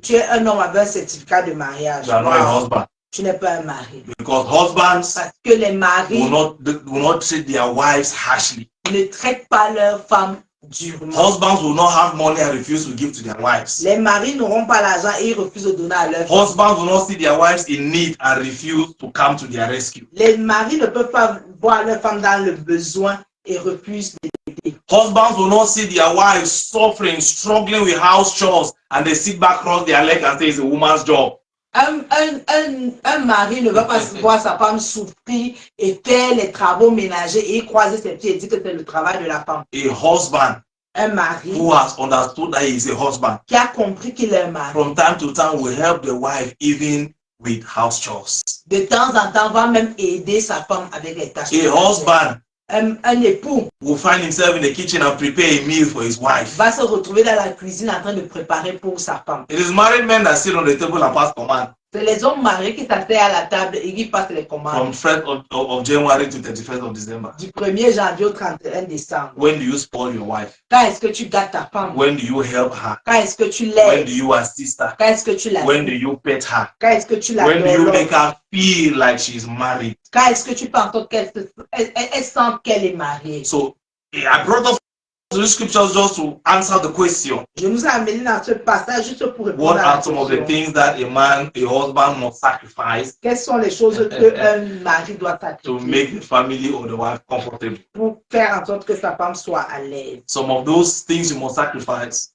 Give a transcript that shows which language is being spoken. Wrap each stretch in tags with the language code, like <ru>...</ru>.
<fr>Tu es un homme avec un certificat de mariage.</fr> <en>You are not a husband.</en> <fr>Tu n'es pas un mari.</fr> <en>Because husbands</en> <fr>Parce que les maris</fr> <en>will not treat their wives harshly.</en> <fr>ne traitent pas leurs femmes durement.</fr> <en>Husbands will not have money and refuse to give to their wives.</en> <fr>Les maris n'auront pas l'argent et ils refusent de donner à leurs femmes.</fr> <en>Husbands will not see their wives in need and refuse to come to their rescue.</en> <fr>Les maris ne peuvent pas voir leurs femmes dans le besoin et refusent d'aider.</fr> <en>Husbands will not see their wives suffering, struggling with house chores, and they sit back, cross their legs and say it's a woman's job.</en> <fr>Un mari ne va pas voir sa femme souffrir et faire les travaux ménagers et croiser ses pieds et dire que c'est le travail de la femme.</fr> <en>A husband</en> <fr>Un mari</fr> <en>who has understood that he is a husband,</en> <fr>qui a compris qu'il est un mari,</fr> <en>from time to time will help the wife even with house chores.</en> <fr>de temps en temps va même aider sa femme avec les tâches.</fr> <en>A husband</en> <fr>Un époux</fr> <en>will find himself in the kitchen and prepare a meal for his wife.</en> <fr>va se retrouver dans la cuisine en train de préparer pour sa femme.</fr> <en>It is married men that sit on the table and pass command.</en> <fr>C'est les hommes mariés qui s'asseyent à la table et qui passent les commandes.</fr> <en>From 1st of January to 31st of December.</en> <fr>Du 1er janvier au 31 décembre.</fr> <en>When do you spoil your wife?</en> <fr>Quand est-ce que tu gâtes ta femme?</fr> <en>When do you help her?</en> <fr>Quand est-ce que tu</fr> <en>When do</en> <fr>l'aides?</fr> <en>you assist her?</en> <fr>Quand est-ce que tu la</fr> <en>When do you pet her?</en> <fr>Quand est-ce que tu la</fr> <en>When do you</en> <fr>donnes?</fr> <en>make her feel like she's married?</en> <fr>Quand est-ce que tu penses qu'elle sent qu'elle est mariée?</fr> <en>So I brought up the scriptures just to answer the question.</en> <fr>Je nous ai amené dans ce passage juste pour répondre</fr> <en>What</en> <fr>à la</fr> <en>are some of the</en> <fr>question.</fr> <en>things that a husband must sacrifice</en> <fr>Quelles sont les choses qu'un mari doit</fr> <en>to</en> <fr>sacrifier</fr> <en>make the family or the wife comfortable?</en> <fr>pour faire en sorte que sa femme soit à l'aise?</fr> <en>Some of those things you must sacrifice</en>